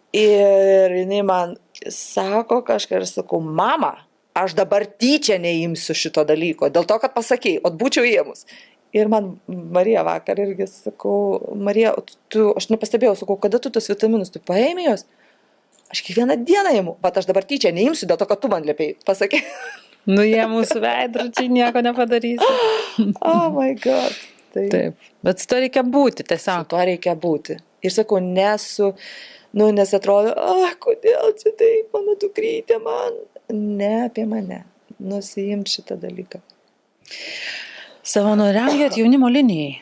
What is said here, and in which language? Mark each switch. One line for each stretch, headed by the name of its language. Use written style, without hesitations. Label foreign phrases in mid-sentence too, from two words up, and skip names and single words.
Lithuanian: Ir jinai man sako kažką ir sakau, mama, aš dabar tyčia neimsiu šito dalyko, dėl to, kad pasakėjai, o būčiau ėmus. Ir man Marija vakar irgi sakau, Marija, aš nepastebėjau, sakau, kada tu tos vitaminus, tu paėmė jos? Aš kiekvieną dieną imu, bet aš dabar tyčia neimsiu, dėl to, kad tu man liepėjai, pasakė. Nu, jie mūsų veidrodžiai nieko nepadarys.
English: Oh my god.
Lithuanian: Taip, bet su to reikia būti Su tiesiog. to reikia būti. Ir sakau, nes atrodo, kodėl čia taip, mano dukrytė man. Ne apie mane. Nusiimt šitą dalyką. Savanoriaujat jaunimo linijai.